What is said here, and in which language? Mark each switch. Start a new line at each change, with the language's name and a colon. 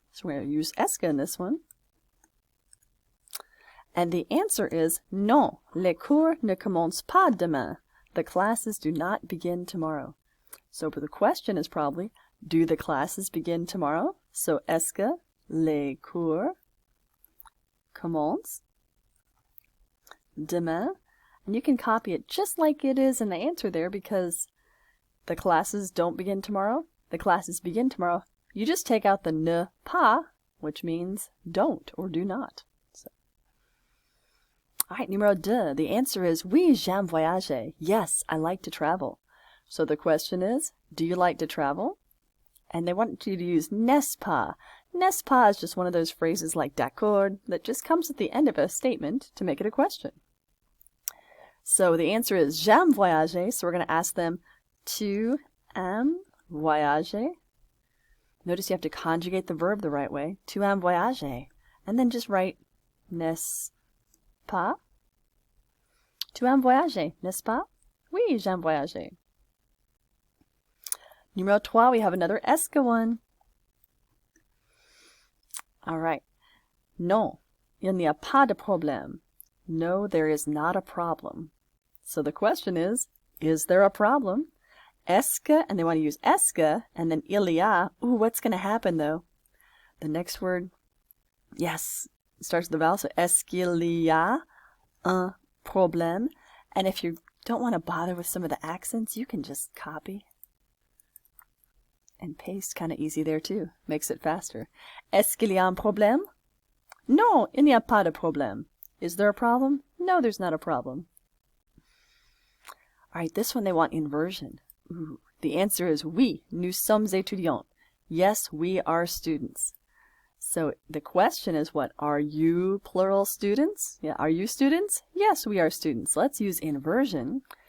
English: So we're going to use
French: est-ce que
English: in this one. And the answer is
French: non, les cours ne commencent pas demain.
English: The classes do not begin tomorrow. So the question is probably, do the classes begin tomorrow?
French: So est-ce que les cours commencent demain?
English: And you can copy it just like it is in the answer there because the classes don't begin tomorrow. The classes begin tomorrow. You just take out the
French: ne pas,
English: which means don't or do not. So. All right, numéro 2. The answer is
French: oui, j'aime voyager.
English: Yes, I like to travel. So the question is, do you like to travel? And they want you to use
French: n'est-ce pas. N'est-ce pas
English: is just one of those phrases like d'accord that just comes at the end of a statement to make it a question. So the answer is
French: j'aime voyager.
English: So we're going to ask them,
French: tu aimes voyager?
English: Notice you have to conjugate the verb the right way.
French: Tu aimes voyager.
English: And then just write
French: n'est-ce pas? Tu aimes voyager, n'est-ce pas? Oui, j'aime voyager.
English: Numéro 3, we have another est-ce que one. All right.
French: Non, il n'y a pas de problème.
English: No, there is not a problem. So the question is there a problem?
French: Est-ce que,
English: and they want to use
French: est-ce que,
English: and then
French: il y a.
English: Ooh, what's going to happen though? The next word, yes, it starts with the vowel, so
French: est-ce qu'il y a un problème?
English: And if you don't want to bother with some of the accents, you can just copy and paste, kind of easy there too. Makes it faster.
French: Est-ce qu'il y a un problème? Non, il n'y a pas de problème.
English: Is there a problem? No, there's not a problem. All right, this one they want inversion. Ooh, the answer is
French: oui, nous sommes étudiants.
English: Yes, we are students. So the question is what? Are you plural students? Yeah, are you students? Yes, we are students. Let's use inversion.